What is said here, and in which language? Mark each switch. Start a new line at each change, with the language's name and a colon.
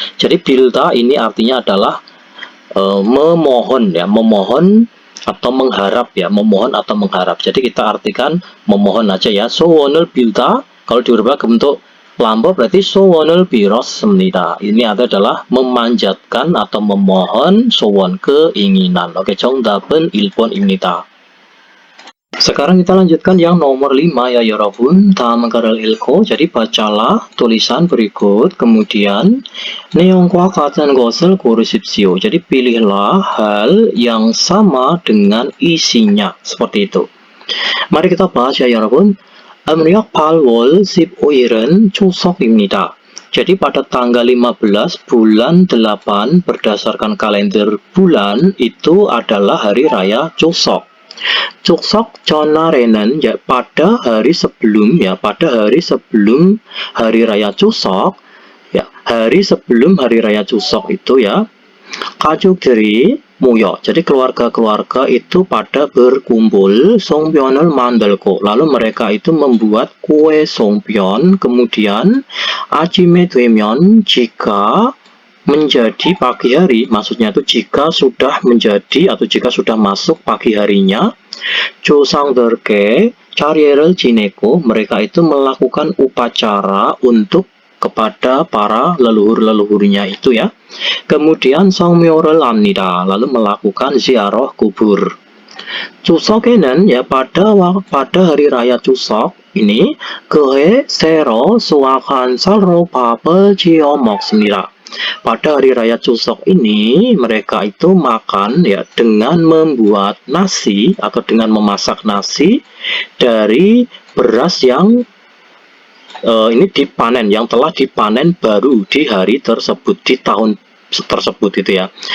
Indonesian: Jadi 빌다 ini artinya adalah memohon ya, memohon atau mengharap ya, memohon atau mengharap. Jadi kita artikan memohon aja ya.
Korean: 소원을 빌다
Indonesian: kalau diubah ke bentuk lambo berarti
Korean: 소원을 빌었습니다.
Indonesian: Ini adalah memanjatkan atau memohon 소원 keinginan.
Korean: Oke, 정답은 1번입니다.
Indonesian: Sekarang kita lanjutkan yang nomor 5 ya 여러분.
Korean: 다음 글을 읽고
Indonesian: jadi bacalah tulisan berikut kemudian
Korean: 내용과 같은 것을 고르십시오.
Indonesian: Jadi pilihlah hal yang sama dengan isinya seperti itu. Mari kita bahas ya 여러분.
Korean: 음력 8월 15일은 추석입니다.
Indonesian: Jadi pada tanggal 15 bulan 8 berdasarkan kalender bulan itu adalah hari raya Chuseok.
Korean: Chuseok 전날에는
Indonesian: ya pada hari sebelum ya, pada hari sebelum hari raya Chuseok ya, hari sebelum hari raya Chuseok itu ya,
Korean: 가족들이 모여.
Indonesian: Jadi keluarga-keluarga itu pada berkumpul,
Korean: 송편을 만들고
Indonesian: lalu mereka itu membuat kue 송편. Kemudian
Korean: 아침에 되면
Indonesian: jika menjadi pagi hari, maksudnya itu jika sudah menjadi atau jika sudah masuk pagi harinya,
Korean: 조상들께 자리를 지내고
Indonesian: mereka itu melakukan upacara untuk kepada para leluhur-leluhurnya itu ya. Kemudian
Korean: 성묘를 합니다.
Indonesian: Lalu melakukan ziarah kubur.
Korean: 추석에는
Indonesian: ya pada hari raya Chuseok ini
Korean: 그해 새로 수확한 쌀로 밥을 지어 먹습니다.
Indonesian: Pada hari raya Chuseok ini mereka itu makan ya dengan membuat nasi atau dengan memasak nasi dari beras yang ini dipanen, yang telah dipanen baru di hari tersebut, di tahun tersebut itu ya.